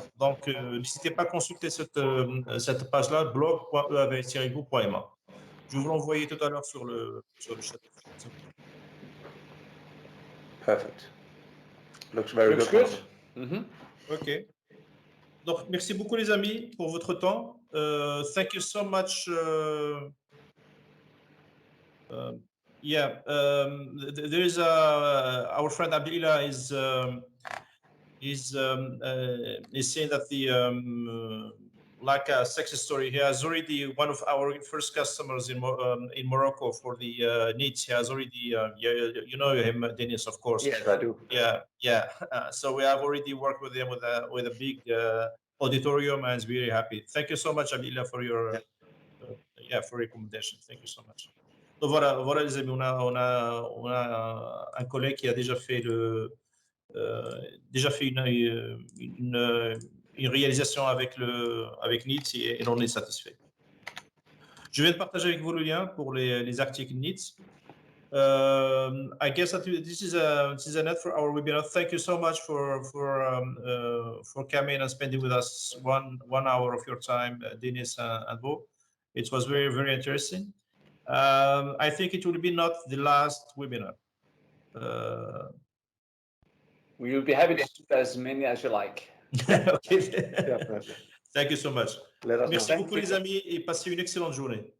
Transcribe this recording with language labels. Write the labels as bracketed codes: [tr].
[fr] Donc, n'hésitez pas à consulter cette page-là, blog.eavs-group.ma. Je vais vous l'envoyer tout à l'heure sur le chat. [en] Perfect. Looks very Looks good. good. OK. [fr] Donc, merci beaucoup les amis pour votre temps. [en] Thank you so much. There is our friend Abdullah is saying that like a success story. He has already one of our first customers in Morocco for the Neets. He has already you know him, Dennis, of course. Yes, I do. Yeah. So we have already worked with him with a big auditorium, and is very happy. Thank you so much, Abdullah, for your for recommendation. Thank you so much. [fr] Donc voilà les amis, on a un collègue qui a déjà fait une réalisation avec Neets et on est satisfait. Je viens de partager avec vous le lien pour les articles Neets. [en] I guess that this is an end for our webinar. Thank you so much for coming and spending with us one hour of your time, Dennis and Bo. It was very, very interesting. I think it will be not the last webinar. We will be happy to do as many as you like. Okay. Definitely. Thank you so much. Let us [fr] Merci [en] know. [fr] beaucoup les amis et passez une excellente journée.